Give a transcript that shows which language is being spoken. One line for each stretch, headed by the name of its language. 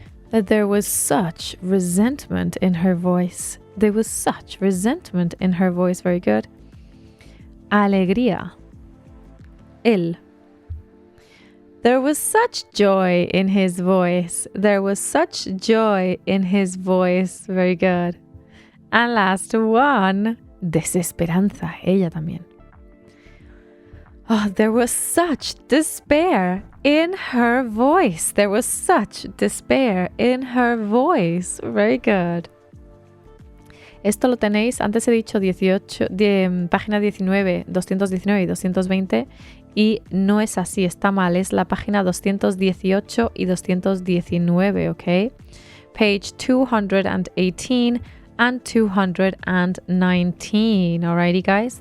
English: That there was such resentment in her voice. There was such resentment in her voice. Very good.
Spanish: Alegría, él.
English: There was such joy in his voice. There was such joy in his voice. Very good. And last one,
Spanish: desesperanza, ella también.
English: Oh, there was such despair in her voice. There was such despair in her voice. Very good.
Spanish: Esto lo tenéis, antes he dicho 18, página 19, 219 y 220, y no es así, está mal, es la página 218 y 219, ¿ok?
English: Page 218 and 219, alrighty guys?